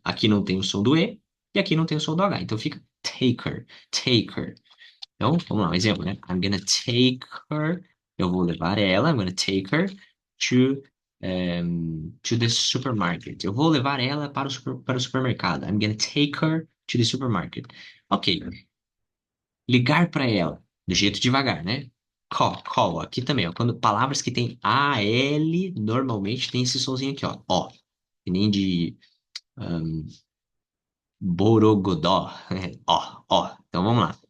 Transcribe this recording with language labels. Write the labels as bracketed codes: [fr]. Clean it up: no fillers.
[pt] Aqui não tem o som do E e aqui não tem o som do H. Então fica take her, take her. Então, vamos lá, um exemplo, né? [en] I'm gonna take her. [pt] Eu vou levar ela. [en] I'm gonna take her to the supermarket. [pt] Eu vou levar ela para o supermercado. [en] I'm gonna take her to the supermarket. [pt] Ok. Ligar para ela, do jeito devagar, né? Call. Aqui também, ó. Quando palavras que tem AL, normalmente tem esse somzinho aqui, ó. Ó. Que nem de Borogodó. Ó. Então vamos lá.